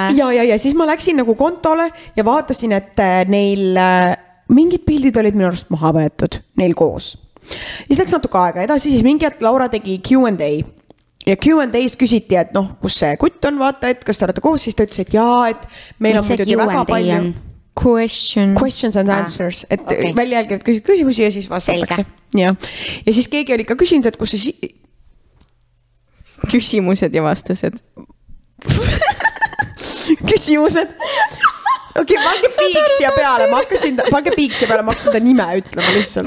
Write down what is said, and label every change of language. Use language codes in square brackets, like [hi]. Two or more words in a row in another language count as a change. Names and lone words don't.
[et] Ja siis ma läksin nagu kontole ja vaatasin, et neil mingid pildid olid minu arust maha võetud, neil koos. Siis läks natuke aega edasi, siis mingi hetk Laura tegi Q&A. Ja Q&A'st küsiti, et kus see kutt on, vaata, et kas te olete koos, siis ta ütles, et jaa, et meil on muidugi väga palju [en] questions and answers, [et] et välja jälgivad küsimusi ja siis vastatakse. Ja siis keegi oli ka küsinud, et kus see küsimused ja vastused. küsimused. Okei, pange piik siia peale, ma hakkasin ta nime ütlema lihtsalt.